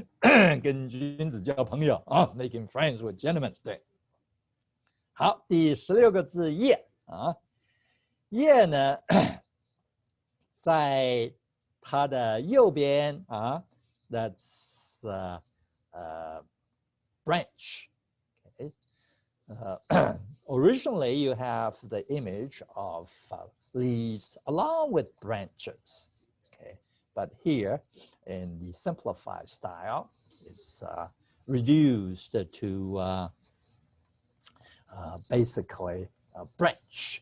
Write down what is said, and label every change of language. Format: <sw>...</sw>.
<zh>对，跟君子交朋友</zh> <en>making friends with gentlemen。</en> <zh>对，好，第16个字叶叶呢，在它的右边</zh> <en>that's branch. Okay. originally you have the image of leaves along with branches. Okay, but here in the simplified style, it's reduced to basically a branch.</en>